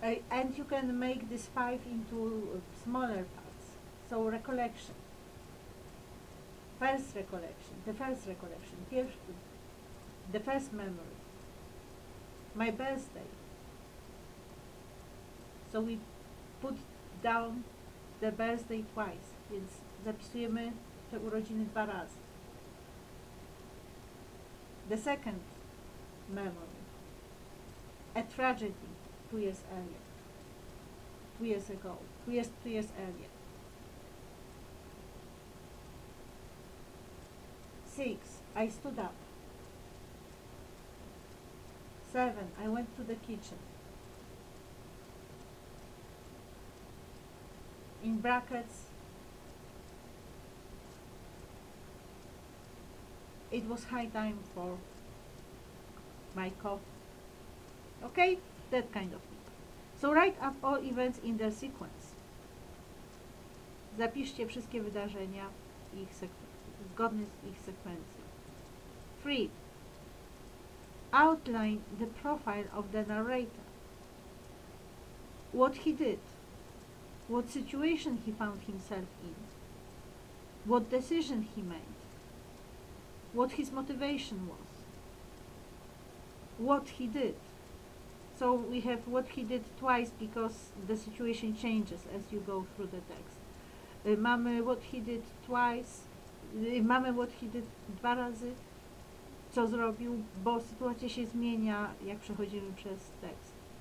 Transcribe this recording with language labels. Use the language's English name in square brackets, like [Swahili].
[English] And you can make this 5 into smaller parts. So recollection. First recollection. The first recollection. The first memory. My birthday. So we put down the birthday twice. [Polish] Więc zapisujemy te urodziny 2 razy. [English] The second memory. A tragedy 2 years earlier. 2 years ago. 2 years earlier. 6. I stood up. 7. I went to the kitchen. In brackets, it was high time for my coffee. Okay? That kind of thing. So write up all events in their sequence. [Polish] Zapiszcie wszystkie wydarzenia zgodnie z ich sekwencją. [English] 3. Outline the profile of the narrator. What he did. What situation he found himself in. What decision he made. what his motivation was, what he did. So we have what he did twice because the situation changes as you go through the text. [Polish] Mamy what he did twice, mamy what he did 2 razy, co zrobił, bo sytuacja się zmienia, jak przechodzimy przez tekst.